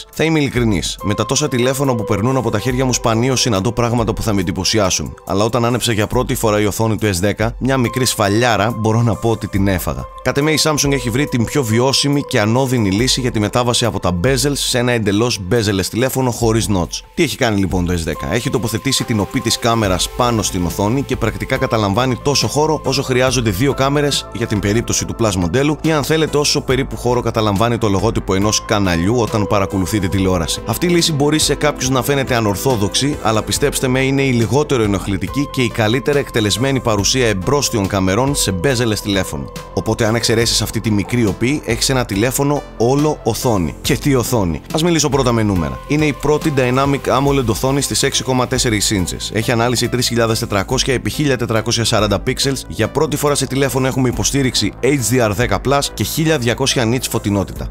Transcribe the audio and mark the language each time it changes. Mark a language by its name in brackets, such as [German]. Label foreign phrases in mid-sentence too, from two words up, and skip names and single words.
[Greek] Θα είμαι ειλικρινής, με τα τόσα τηλέφωνα που περνούν από τα χέρια μου σπανίως συναντώ πράγματα που θα με εντυπωσιάσουν, αλλά όταν άνεψα για πρώτη φορά η οθόνη του S10, μια μικρή σφαλιάρα μπορώ να πω ότι την έφαγα. Κατ' εμέ η Samsung έχει βρει την πιο βιώσιμη και ανώδυνη λύση για τη μετάβαση από τα bezels σε ένα εντελώς bezel-less τηλέφωνο χωρίς notch. Τι έχει κάνει λοιπόν το S10? Έχει τοποθετήσει την οπή της κάμερας πάνω στην οθόνη και πρακτικά καταλαμβάνει τόσο χώρο όσο χρειάζονται δύο κάμερες για την περίπτωση του Plus μοντέλου, ή αν θέλετε όσο περίπου χώρο καταλαμβάνει το λογότυπο ενός καναλιού όταν παρακολουθείτε τηλεόραση. Αυτή η λύση μπορεί σε κάποιους να φαίνεται ανορθόδοξη, αλλά πιστέψτε με, είναι η λιγότερο ενοχλητική και η καλύτερα εκτελεσμένη παρουσία εμπρόστιων καμερών σε bezel-less τηλέφωνο. Οπότε, αν εξαιρέσεις αυτή τη μικρή οπή, έχεις ένα τηλέφωνο όλο οθόνη. Και τι οθόνη? Ας μιλήσω πρώτα με νούμερα. Είναι η πρώτη Dynamic AMOLED οθόνη στις 6,4 ίντσες. Έχει ανάλυση 3400 επί 1440 pixels. Για πρώτη φορά σε τηλέφωνο έχουμε υποστήριξη HDR10+ και 1200 nits φωτεινότητα.